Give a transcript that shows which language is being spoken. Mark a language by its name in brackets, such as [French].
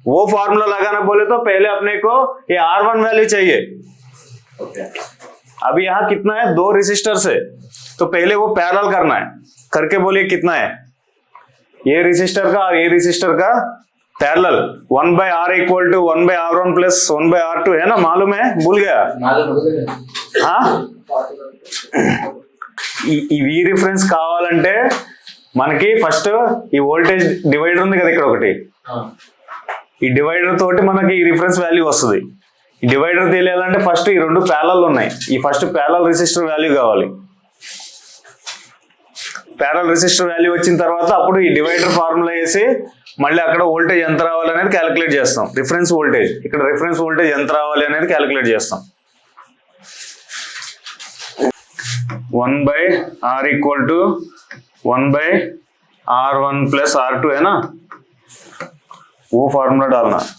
[Hindi] वो फॉर्मूला लगाना बोले तो पहले अपने को ये R1 वैल्यू चाहिए। अभी यहाँ कितना है? 2 रेसिस्टर से, तो पहले वो पैरेलल करना है, करके बोलिए कितना है? ये रेसिस्टर का और ये रेसिस्टर का parallel 1 bye R equal to 1 bye R1 plus 1 bye R2 है ना, मालूम है? भूल गया? [Telugu] हाँ, ఈ రిఫరెన్స్ కావాలంటే మనకి ఫస్ట్ ఈ వోల్టేజ్ డివైడర్ ఉంది కదా ఇక్కడ ఒకటి, ఈ డివైడర్ తోటి మనకి ఈ రిఫరెన్స్ వాల్యూ వస్తుంది. ఈ డివైడర్ తెలియాలంటే ఫస్ట్ ఈ రెండు ప్యారలల్ ఉన్నాయి, ఈ ఫస్ట్ ప్యారలల్ రెసిస్టర్ వాల్యూ కావాలి. ప్యారలల్ రెసిస్టర్ వాల్యూ వచ్చిన తర్వాత అప్పుడు ఈ డివైడర్ ఫార్ములా వేసి మళ్ళీ అక్కడ వోల్టేజ్ ఎంత రావాలి అనేది క్యాలిక్యులేట్ చేస్తాం. రిఫరెన్స్ వోల్టేజ్, ఇక్కడ రిఫరెన్స్ వోల్టేజ్ ఎంత రావాలి అనేది క్యాలిక్యులేట్ చేస్తాం. [Hindi] 1 by R equal to 1 by R1 plus R2 है ना, वो फॉर्मूला डालना.